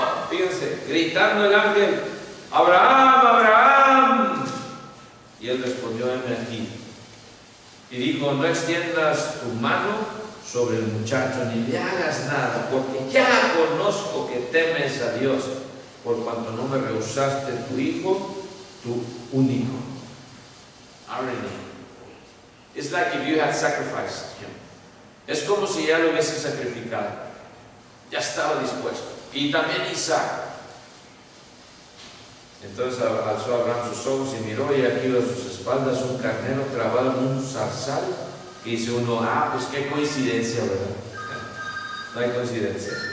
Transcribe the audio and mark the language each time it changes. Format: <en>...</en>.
<es>fíjense, gritando el ángel, Abraham, Abraham, y él respondió, heme aquí, y dijo, no extiendas tu mano sobre el muchacho, ni le hagas nada, porque ya conozco que temes a Dios, por cuanto no me rehusaste tu hijo, tu único.</es> <en>Irony. It's like if you had sacrificed him.</en> <es>Es como si ya lo hubiese sacrificado. Ya estaba dispuesto. Y también Isaac. Entonces alzó Abraham sus ojos y miró, y aquí a sus espaldas un carnero trabado en un zarzal. Y dice uno, pues qué coincidencia, ¿verdad? No hay coincidencia.</es>